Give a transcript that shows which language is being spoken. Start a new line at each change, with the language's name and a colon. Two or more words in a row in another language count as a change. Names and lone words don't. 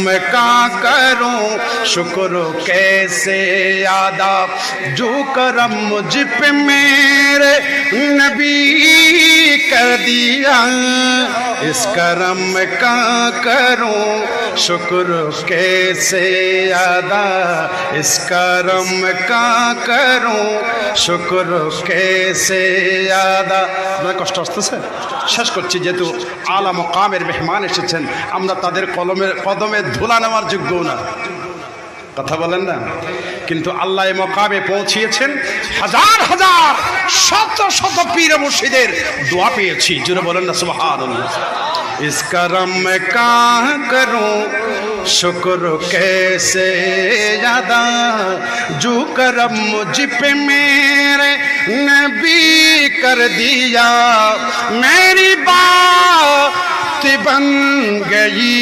Urdu: کا کروں شکر کیسے ادا، جو کرم مجھ پہ میرے نبی کر دیا، اس کرم کا کروں شکر کیسے ادا، اس کرم کا کروں شکر کیسے ادا.
Bangla: আপনার কষ্ট আসতেছে? শেষ করছি, যেহেতু আলা মকামের মেহমান এসেছেন, আমরা তাদের কদমে ধুলা নেওয়ার যোগ্য না, কথা বলেন না, কিন্তু আল্লাহ এই মকামে পৌঁছিয়েছেন। হাজার হাজার শত শত পীর মুর্শিদের দোয়া পেয়েছি, জুড়ে বলেন না সুবহানাল্লাহ।
Urdu: اس کرم کا کروں شکر کیسے ادا، جو کرم مجھ پہ میرے نبی کر دیا، میری بات بن گئی